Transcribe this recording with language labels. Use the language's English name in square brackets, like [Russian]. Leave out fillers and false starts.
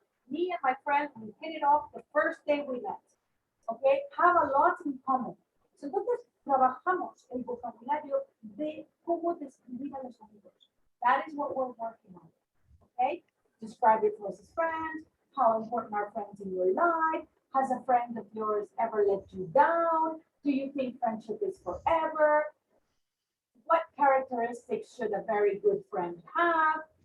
[English] Me and my friend, we hit it off the first day we met. Okay, have a lot in common. [Spanish] So entonces trabajamos el vocabulario de cómo describir a los amigos. [English] That is what we're working on. Okay, describe your closest friend, how important are friends in your life, has a friend of yours ever let you down? Do you think friendship is forever? What characteristics should a very good friend have?